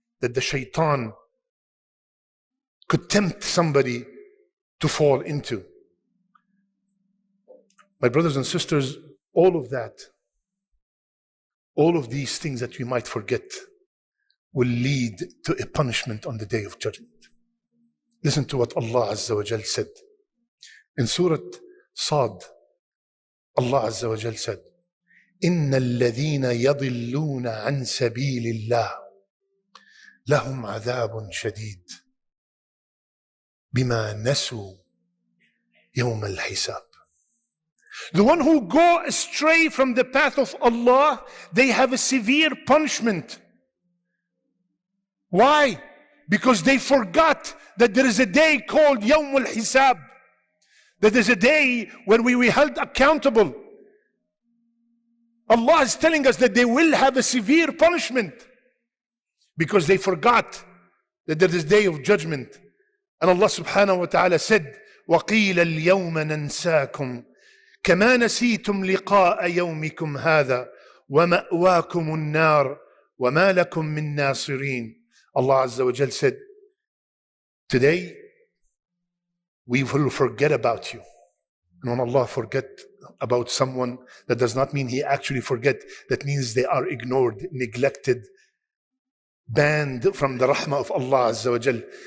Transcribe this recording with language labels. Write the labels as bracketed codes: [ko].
[en] that the Shayṭan could tempt somebody to fall into. My brothers and sisters, all of that, all of these things that we might forget will lead to a punishment on the Day of Judgment. Listen to what Allah Azza wa Jal said. In Surah Sad, Allah Azza wa Jal said, [ar] إِنَّ الَّذِينَ يَضِلُّونَ عَنْ سَبِيلِ اللَّهِ لَهُمْ عَذَابٌ شَدِيدٌ بِمَا نَسُوا يَوْمَ الْحِسَابِ. [en] The one who go astray from the path of Allah, they have a severe punishment. Why? Because they forgot that there is a day called Yawm al-Hisab. That there is a day when we will be held accountable. Allah is telling us that they will have a severe punishment because they forgot that there is a day of judgment. And Allah subhanahu wa ta'ala said, [ar] وَقِيلَ الْيَوْمَ نَنْسَاكُمْ كَمَا نَسِيتُمْ لِقَاءَ يَوْمِكُمْ هَذَا وَمَأْوَاكُمُ النَّارُ وَمَا لَكُمْ مِنْ نَاصِرِينَ. [en] Allah Azza wa Jal said, today we will forget about you. And when Allah forget about someone, that does not mean He actually forget. That means they are ignored, neglected, banned from the rahmah of Allah Azza wa Jal.